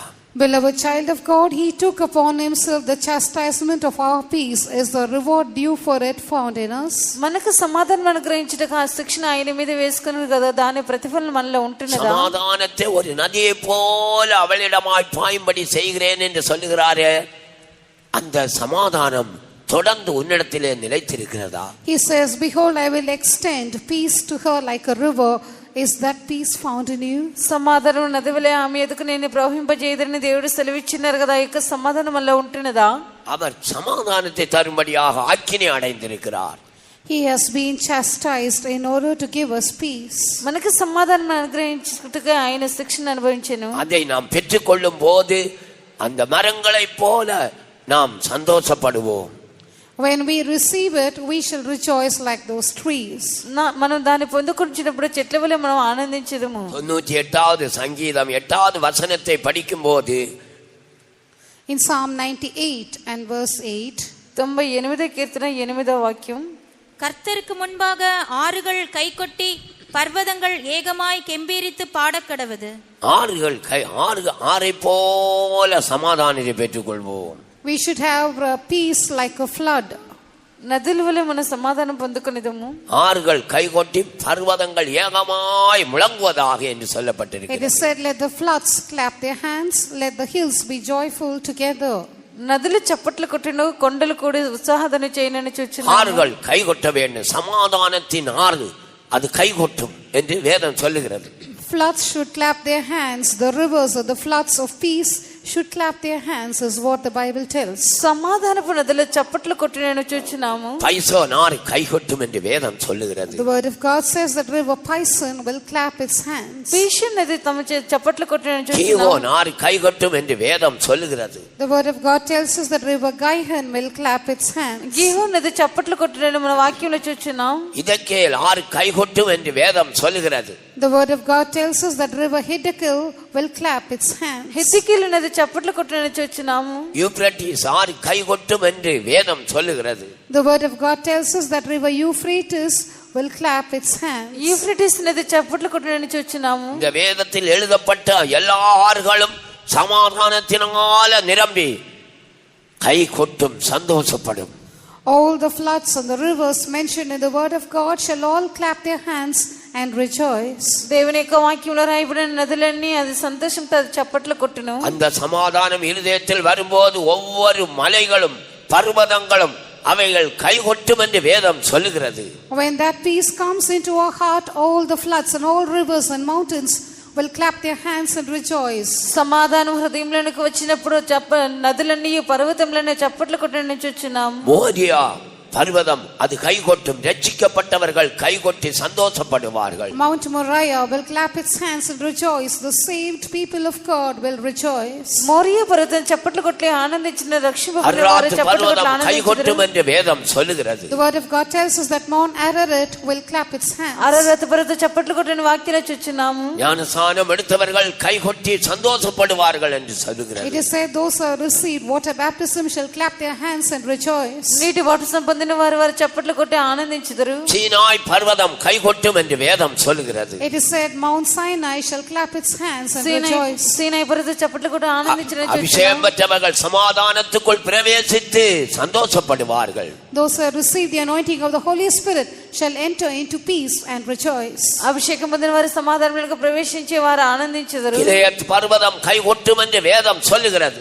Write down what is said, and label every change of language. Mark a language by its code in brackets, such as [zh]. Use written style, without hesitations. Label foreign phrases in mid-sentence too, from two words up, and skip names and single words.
[en] Beloved child of God, he took upon himself the chastisement of our peace. Is the reward due for it found in us? [te] మనకు సమాధానం అనుగ్రహించుటకు ఆ శిక్షణ ఆయన మీద వేసుకున్నారు కదా, దాని ప్రతిఫలం మనలో ఉంటున్నదా? [ta] சமாதானத்தை ஒரு நதியை போல அவளிடமாய் பாயும்படி செய்கிறேன் என்று சொல்லுகிறாரே, அந்த சமாதானம் தொடர்ந்து உன்னிடத்திலே நிலைத்திருக்கிறதா? [en] He says, behold, I will extend peace to her like a river. Is that peace found in you? [te] సమాధానం నది వలె ఆమె ఎదుకు నేను ప్రవహింపజేయదని దేవుడు సెలవిచ్చినారు కదా, ఇక సమాధానం వల్ల ఉంటున్నదా? [ta] அவர் சமாதானத்தை தரும்படியாக ஆக்கினை அடைந்திருக்கிறார். [en] He has been chastised in order to give us peace. [te] మనకు సమాధానం అనుగ్రహించుటకు ఆయన శిక్షను అనుభవించెను. [ta] அதை நாம் பெற்றுக்கொள்ளும் போது அந்த மரங்களைப் போல நாம் சந்தோஷப்படுவோம். [en] When we receive it, we shall rejoice like those trees. [te] మనం దాన్ని పొందుకొచ్చినప్పుడు చెట్ల వలె మనం ఆనందించదము. [ta] 98வது சங்கீதம் 8வது வசனத்தை படிக்கும்போது, [en] In Psalm 98 and verse 8, [te] 98వ కీర్తన 8వ వాక్యం, [ta] கர்த்தருக்கு முன்பாக ஆறுகள் கைகொட்டி பர்வதங்கள் ஏகமாய் கெம்பீரித்து பாடக்கடவது. ஆறை போல சமாதானத்தை பெற்றுக்கொள்வோம். [en] We should have peace like a flood. [te] నదుల వలె మన సమాధానం పొందుకునేదము. [ta] ஆறுகள் கைகொட்டி பர்வதங்கள் ஏகமாய் முழங்குவதாக என்று சொல்லப்பட்டிருக்கிறது. [en] It is said, let the floods clap their hands, let the hills be joyful together. [te] నదులు చప్పట్లు కొట్టును, కొండలు కూడా ఉత్సాహధ్వని చేయనని చూచున్నాము. [ta] ஆறுகள் கைகொட்ட வேண்டும், சமாதானத்தின் ஆறு அது கைகொட்டும் என்று வேதம் சொல்லுகிறது. [en] Floods should clap their hands, the rivers or the floods of peace should clap their hands is what the Bible tells. [te] సమాధానపు నదులు చప్పట్లు కొట్టునని చూచున్నాము. [ta] பைசோன் ஆறு கைகொட்டும் என்று வேதம் சொல்லுகிறது. [en] The word of God says that river Pison will clap its hands. [te] పీషన్ నది తమ చప్పట్లు కొట్టునని చూచున్నాము. [ta] கீவோன் ஆறு கைகொட்டும் என்று வேதம் சொல்லுகிறது. [en] The word of God tells us that river Gihon will clap its hands. [te] గీహోను నది చప్పట్లు కొట్టునని మన వాక్యంలో చూచున్నాం. [ta] இதக்கேல் ஆறு கைகொட்டும் என்று வேதம் சொல்லுகிறது. [en] The word of God tells us that river Hiddekel will clap its hands. [te] హెసికేలు నది చప్పట్లు కొట్టునని చూచున్నాము. [ta] யூப்ரட்டிஸ் ஆறு கைகொட்டும் என்று வேதம் சொல்லுகிறது. [en] The word of God tells us that river Euphrates will clap its hands. [te] యూఫ్రటీస్ నది చప్పట్లు కొట్టునని చూచున్నాము. [ta] இந்த வேதத்தில் எழுதப்பட்ட எல்லா ஆறுகளும் சமாதானத்தினால நிரம்பி கை கொட்டும், சந்தோஷப்படும். [en] All the floods and the rivers mentioned in the word of God shall all clap their hands and rejoice. [te] దేవుని యొక్క వాక్యంలో రాయబడిన నదులన్నీ అది సంతోషంతో అది చప్పట్లు కొట్టును. [ta] அந்த சமாதானம் இருதயத்தில் வரும்போது ஒவ்வொரு மலைகளும் பர்வதங்களும் அவைகள் கைகொட்டும் என்று வேதம் சொல்லுகிறது. [en] When that peace comes into our heart, all the floods and all rivers and mountains will clap their hands and rejoice. [te] సమాధానం హృదయంలోనికి వచ్చినప్పుడు నదులన్నీ పర్వతములన్నీ చప్పట్లు కొట్టని చూచున్నాం. [ta] மோரியா பர்வதம் அது கைகொட்டும், ரட்சிக்கப்பட்டவர்கள் கைகொட்டி சந்தோஷப்படுவார்கள். [en] Mount Moriah will clap its hands and rejoice. The saved people of God will rejoice. [te] మోరియా పర్వతం చప్పట్లు కొట్టి ఆనందించిన రక్షింపబడిన వారు చప్పట్లు కొట్టి [ta] கைகொட்டும் [te] ఆనందించుదురు. [ta] என்று வேதம் சொல்லுகிறது. [en] The word of God tells us that Mount Ararat will clap its hands. [te] అరరత్ పర్వతం చప్పట్లు కొట్టని వాక్యంలో చూచున్నాము. [ta] ஞானஸ்நானம் எடுத்தவர்கள் கைகொட்டி சந்தோஷப்படுவார்கள் என்று சொல்லுகிறது. [en] It is said those who received water baptism shall clap their hands and rejoice. [te] నీటి బాప్తిసం పొందిన వారు వారు చప్పట్లు కొట్టి ఆనందించుదురు. [ta] சீனாய் பர்வதம் கைகொட்டும் என்று வேதம் சொல்லுகிறது. [en] It is said Mount Sinai shall clap its hands and rejoice. [te] సీనాయి పర్వతం చప్పట్లు కొట్టి ఆనందించిన [ta] அபிஷேகம் பெற்றவர்கள் சமாதானத்துக்குள் பிரவேசித்து சந்தோஷப்படுவார்கள். [en] Those who have received the anointing of the Holy Spirit shall enter into peace and rejoice. [te] అభిషేకం పొందిన వారు సమాధానంలోకి ప్రవేశించి వారు ఆనందించుదురు. [ta] கிலெயாத் பர்வதம் கைகொட்டும் என்று வேதம் சொல்லுகிறது.